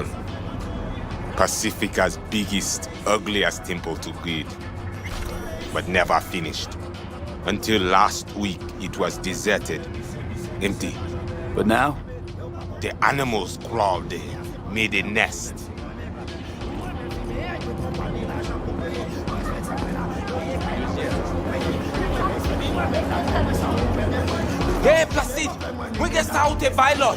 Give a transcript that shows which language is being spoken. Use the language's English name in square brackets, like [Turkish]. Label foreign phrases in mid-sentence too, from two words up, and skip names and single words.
[English] Pacifica's biggest, ugliest temple to greed. But never finished. Until last week, it was deserted, empty. But now? The animals crawled there, made a nest. Hey, Placide! [Haitian Creole] Mwen gen sa ou te vay loj!